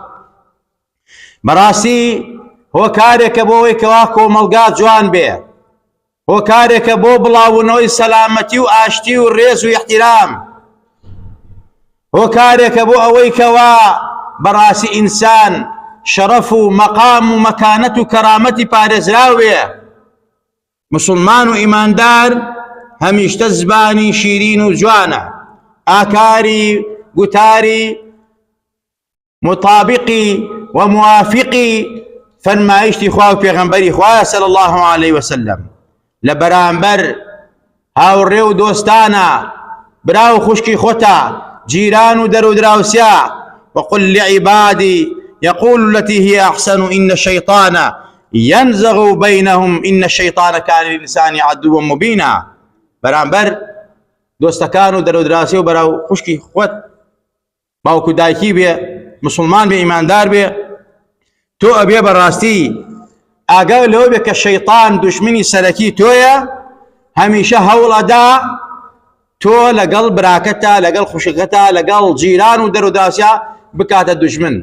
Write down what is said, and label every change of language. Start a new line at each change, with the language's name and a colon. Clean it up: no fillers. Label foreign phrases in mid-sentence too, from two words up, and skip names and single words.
Central Kurdish: بەڕاستی هۆکارێکە بۆ ئەوەی کەوا کۆمەڵگا جوان بێ، هۆکارێکە بۆ بڵاوبوونەوەی سەلامەتی و ئاشتی و ڕێز و احترام، هۆکارێکە بۆ ئەوەی کەوا بەڕاستی ئینسان شرف و مقام و مکانت و کرامتی پارێزراوێ. مسلمان و ئیماندار هەمیشتە زبانی شیرین و جوانە، ئاکاری گوتاری مطابقی و موافقی فەرمایشتی خوا و پێغەمبەری خوایە
Arabic: صلی الله عليه وسلم.
Central Kurdish: لە بەرامبەر هاوڕێ و دۆستانە، برا و خوشکی خۆتە، جیران و دەرو دراوسیا.
Arabic: وقل لعبادی يقول التي هي أحسن إن الشيطان ينزغ بينهم إن الشيطان كان للإنسان عدوا مبينا.
Central Kurdish: بەرامبەر دۆستەکان و دەرودراسی و بەراو خوشکی خۆت، باوکو دایکی بێ، مسلمان بێ، ئیماندار بێ، تۆ ئەبێ بەڕاستی ئاگای لەوە بێ کە شەیطان دوشمنی سەرەکی تۆیە، هەمیشە هەوڵەدا تۆ لەگەڵ براکەتە، لەگەڵ خوشکەتە، لەگەڵ جیران و دەرودراسیا بکاتە دوژمن.